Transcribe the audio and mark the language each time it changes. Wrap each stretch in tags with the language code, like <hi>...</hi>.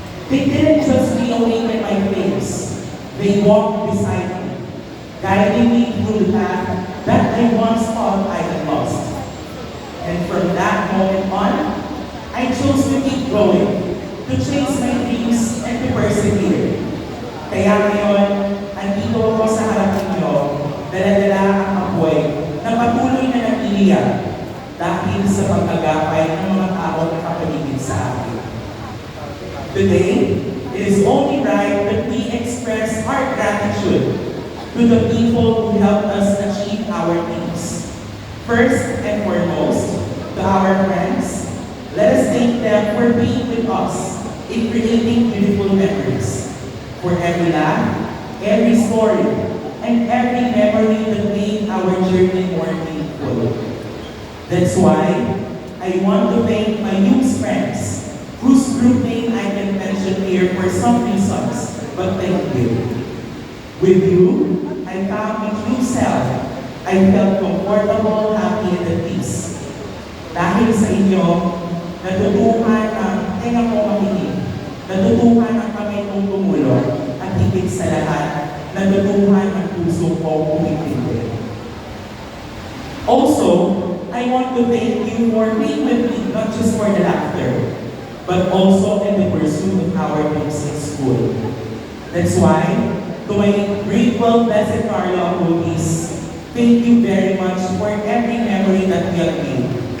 <en>They didn't just reawaken my flames, they walked beside me, guiding me through the path that I once thought I had lost. And from that moment on, I chose to keep going, to chase my dreams and to persevere.</en> <tl>Kaya ngayon, andito ako sa harap ninyo, dala-dala ang apoy na patuloy na nag-iiyak dahil sa pagkagapay ng mga tao na nakapaligid sa akin.</tl> <en>Today, it is only right that we express our gratitude to the people who helped us achieve our dreams. First and foremost, to our friends, let us thank them for being with us in creating beautiful memories. For every laugh, every story, and every memory that made our journey more meaningful. That's why I want to thank my youth friends whose group name I can mention here for some reasons, but thank you. With you, I found my true self. I felt comfortable, happy, and at peace.</en> <tl>Dahil sa inyo, natutuhan ang tenga ko makinig, natutuhan ang kamay kong tumulong, at higit sa lahat, natutuhan ang puso ko umintindi.</tl> <en>Also, I want to thank you for being with me, not just for the laughter, but also in the pursuit of our dreams in school. That's why, to my grateful Blessed Carlo Acutis, thank you very much for every memory that we have made.</en>